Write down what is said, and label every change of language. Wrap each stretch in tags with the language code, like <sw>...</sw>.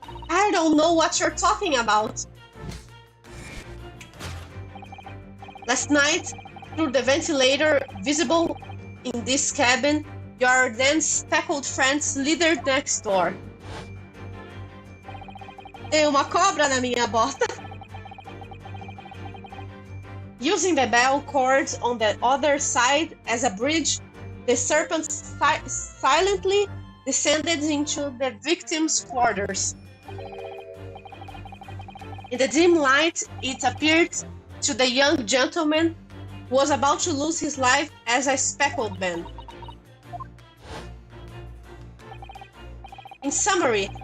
<en>I don't know what you're talking about. Last night, through the ventilator visible in this cabin, your then speckled friend slithered next door.</en> <pt>Tem uma cobra na minha bota.</pt> <en>Using the bell cord on the other side as a bridge, the serpent silently descended into the victim's quarters. In the dim light, it appeared to the young gentleman who was about to lose his life as a speckled man. In summary,</en>